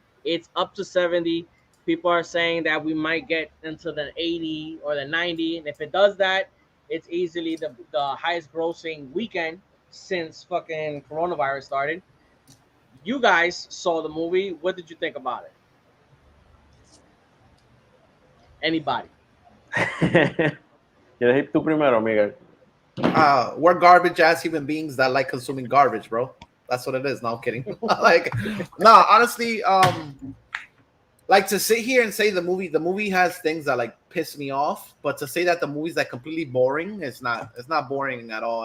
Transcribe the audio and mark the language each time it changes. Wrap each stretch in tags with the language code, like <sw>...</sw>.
<en>It's up to 70. People are saying that we might get into the 80 or the 90. And if it does that, it's easily the highest grossing weekend since fucking coronavirus started. You guys saw the movie. What did you think about it? Anybody?</en> <es>¿Quieres ir tú primero, Miguel?</es> <en>We're garbage ass human beings that like consuming garbage, bro. That's what it is. No, I'm kidding. Honestly, like to sit here and say the movie has things that like piss me off, but to say that the movie's like completely boring, it's not boring at all.</en>